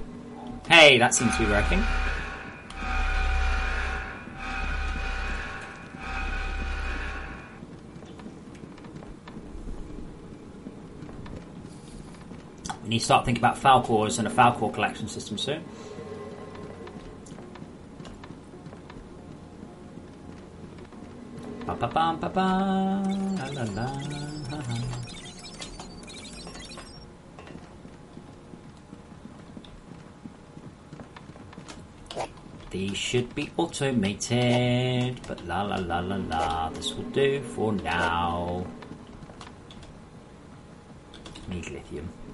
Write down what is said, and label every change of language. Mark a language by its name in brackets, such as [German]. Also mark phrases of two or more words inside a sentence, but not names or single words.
[English] Hey, that seems to be working. We need to start thinking about Falcors and a Falcor collection system soon. Ba ba ba ba ba la la la. These should be automated, but la la la la la. This will do for now. Need lithium.